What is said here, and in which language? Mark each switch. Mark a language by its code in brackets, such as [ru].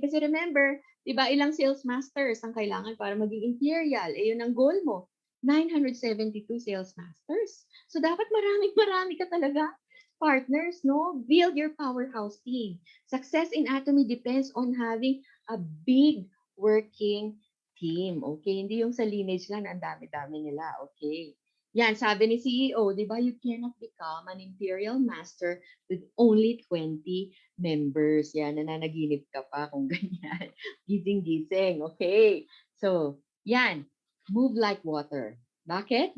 [tl] Kasi remember, di ba, ilang sales masters ang kailangan para maging imperial. Eh, yun ang goal mo. 972 sales masters. So, dapat marami ka talaga partners, no? [en] Build your powerhouse team. Success in Atomy depends on having a big working team. Okay? [tl] Hindi yung sa lineage lang na ang dami-dami nila. [en] Okay? Yan, [tl] sabi ni CEO, di ba, [en] you cannot become an imperial master with only 20 members. [tl] Yan, nananaginip ka pa kung ganyan. Gising-gising. Okay. [en] So, yan. Move like water. [tl] Bakit?